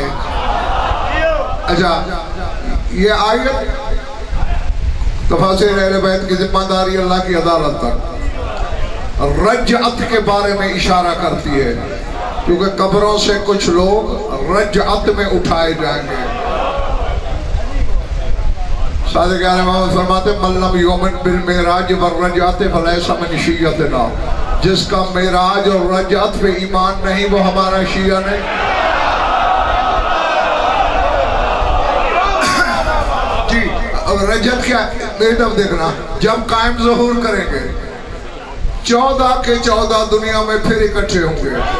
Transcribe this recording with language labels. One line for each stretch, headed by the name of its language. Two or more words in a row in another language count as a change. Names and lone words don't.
Hindi: अच्छा, ये आयत तफसीर अहले बैत की जिम्मेदारी अल्लाह की अदालत तक रजअत के बारे में इशारा करती है, क्योंकि कब्रों से कुछ लोग रजअत में उठाए जाएंगे। सादिक आले मोहम्मद फरमाते
Arabic: من لم يؤمن بالمعراج والرجعة فليس من شيعتنا,
Hindi: जिसका मेराज और रजअत पे ईमान नहीं वो हमारा शिया नहीं। जी, अब रजअत क्या, मेरी तरफ देखना, जब कायम ज़हूर करेंगे 14 के 14 दुनिया में फिर इकट्ठे होंगे।